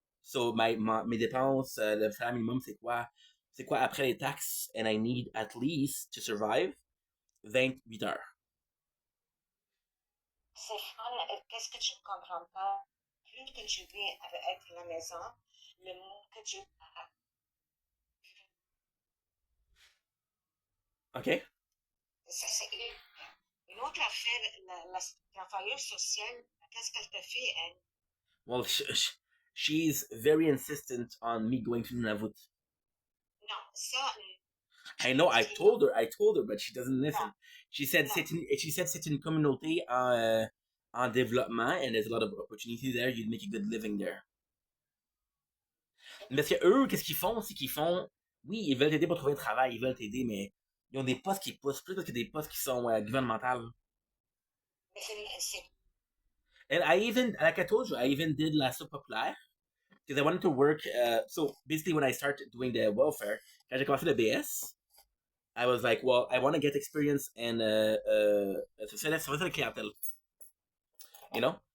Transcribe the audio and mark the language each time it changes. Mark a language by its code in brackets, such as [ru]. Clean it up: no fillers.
[fr] So mes dépenses, le salaire minimum, c'est quoi? C'est quoi après les taxes? [en] And I need at least to survive 28 heures. [fr] C'est fun. Qu'est-ce que tu ne comprends pas? Plus que tu veux être à la maison, le moins que tu. OK. Ça, c'est une autre affaire. La travailleuse sociale, qu'est-ce qu'elle te fait, elle? [en] Well, she's very insistent on me going to Nunavut. [fr] Non, ça. [en] I know. I told her, but she doesn't listen. She said [fr] c'est une communauté en développement, [en] and there's a lot of opportunity there. You'd make a good living there. [fr] Parce que eux, qu'est-ce qu'ils font? C'est qu'ils font. Oui, ils veulent t'aider pour trouver un travail, ils veulent t'aider, mais ils ont des postes qui poussent plus que des postes qui sont gouvernementales. [en] And like I told you, I even did la soupe populaire because I wanted to work. So basically, when I started doing the welfare, [fr] quand j'ai commencé le BS, [en] I was like, well, I want to get experience in [fr] service à la clientèle, [en] you know.